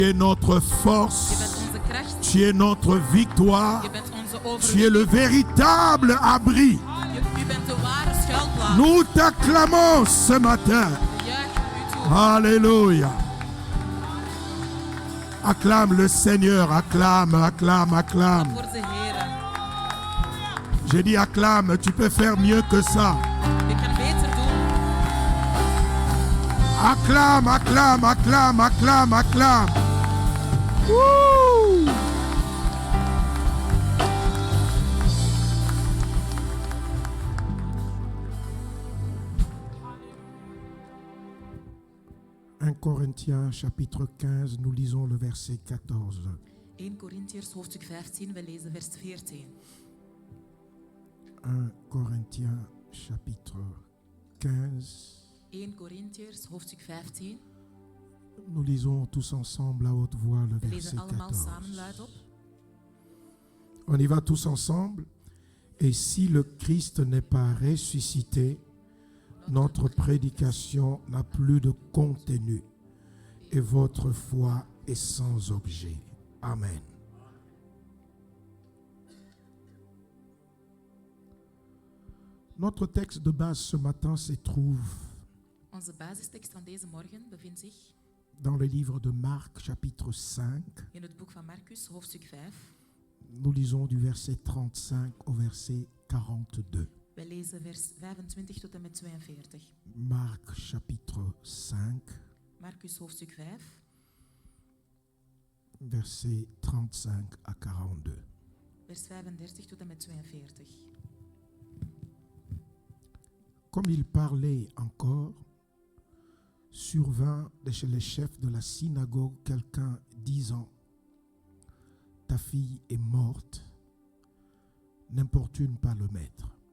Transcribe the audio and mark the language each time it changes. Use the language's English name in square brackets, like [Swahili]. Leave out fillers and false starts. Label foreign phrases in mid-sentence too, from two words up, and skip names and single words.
[French] Tu es notre force, [Dutch] Je bent onze kracht. [French] tu es notre victoire, [Dutch] Je bent onze [French] tu es le [Dutch] overwinning. [French] véritable abri. [Dutch] U bent de ware schuilplaats. [French] Nous t'acclamons ce matin. [Dutch] We juichen u toe. [French] Alléluia. Acclame le Seigneur, acclame, acclame, acclame. [Dutch] Voor de Heer. [French] J'ai dit acclame, tu peux faire mieux que ça. [Dutch] Je kan beter doen. [French] Acclame, acclame, acclame, acclame, acclame. Wouh! Un Corinthiens chapitre 15, nous lisons le verset 14. [Dutch] 1 Korintiërs hoofdstuk 15, we lezen vers 14. [French] 1 Corinthiens chapitre 15. [Dutch] 1 Korintiërs hoofdstuk 15. [French] Nous lisons tous ensemble à haute voix le [Dutch] We [French] verset [Dutch] lezen allemaal [French] 14. [Dutch] samen luidop. [French] On y va tous ensemble. Et si le Christ n'est pas ressuscité, notre prédication n'a plus de contenu et votre foi est sans objet. Amen. Notre texte de base ce matin se trouve [Dutch] Onze basistekst van deze morgen bevindt zich [French] dans le livre de Marc, chapitre 5. [Dutch] in het boek van Marcus, hoofdstuk 5. [French] Nous lisons du verset 35 au verset 42. [Dutch] We lezen vers 25 tot en met 42. [French] Marc, chapitre 5, [Dutch] Marcus, hoofdstuk 5, [French] verset 35 à 42. [Dutch] vers 35 tot en met 42. [French] Comme il parlait encore, survint de chez les chefs de la synagogue quelqu'un disant: ta fille est morte, n'importune pas le maître.